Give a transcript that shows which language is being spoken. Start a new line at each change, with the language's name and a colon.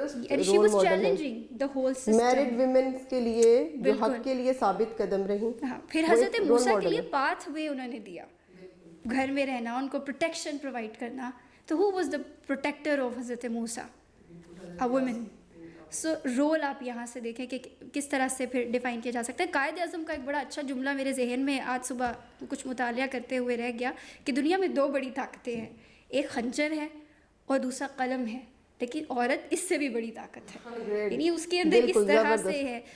English: And she was challenging the whole system.
Urdu: Married women کے لیے جو حق کے لیے ثابت قدم رہی. پھر حضرت موسیٰ کے لیے پاتھ وے انہوں نے دیا، گھر میں رہنا، ان کو پروٹیکشن پرووائڈ کرنا.
English: تو who was the protector of Hazrat Musa? a woman.
Urdu: سو رول آپ یہاں سے دیکھیں کہ کس طرح سے پھر ڈیفائن کیا جا سکتا ہے. قائد اعظم کا ایک بڑا اچھا جملہ میرے ذہن میں آج صبح کچھ مطالعہ کرتے ہوئے رہ گیا کہ دنیا میں 2 بڑی طاقتیں ہیں، ایک خنجر ہے اور دوسرا قلم ہے، لیکن عورت اس سے بھی بڑی طاقت ہے، یعنی اس کے اندر اس طرح سے ہے.